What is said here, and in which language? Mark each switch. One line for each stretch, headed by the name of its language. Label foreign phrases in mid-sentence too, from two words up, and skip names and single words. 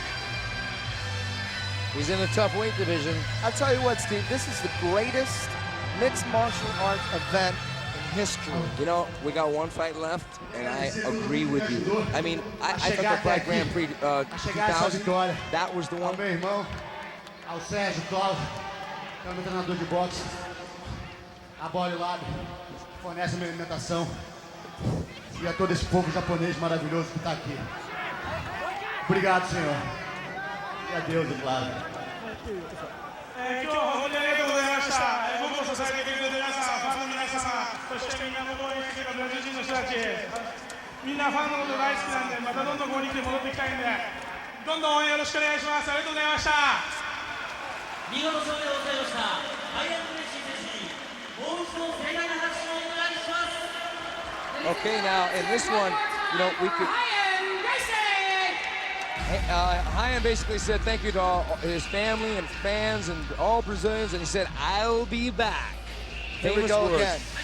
English: He's in a tough weight division. I'll tell you what, Steve, this is the greatest mixed martial arts event in history. You know, we got one fight left, and I agree with you. I mean, I thought the Pride Grand Prix 2000, that was the one.
Portuguese: Meu irmão, ao Sérgio Tola, que é o meu treinador de boxe, a Body Lab, que fornece a minha alimentação, e a todo esse povo japonês maravilhoso que está aqui. Obrigado, senhor. E a Deus, é claro.
Japanese: 今日は本当にありがとうございました。僕を支えてくれる皆さん、ファンの皆様、そしてみんなの応援してくれるブラジル人の人たち、みんなファンのこと大好きなんで、またどんどんここに来て戻っていきたいんで、どんどん応援よろしくお願いします。ありがとうございました。見事勝利でございました。アイアン嬉しい選手にもう一度盛大な拍手をお願いします。
English: Okay, now in this one, you know, we could. Ryan basically said thank you to all his family and fans and all Brazilians, and he said, "I'll be back." Here we go again.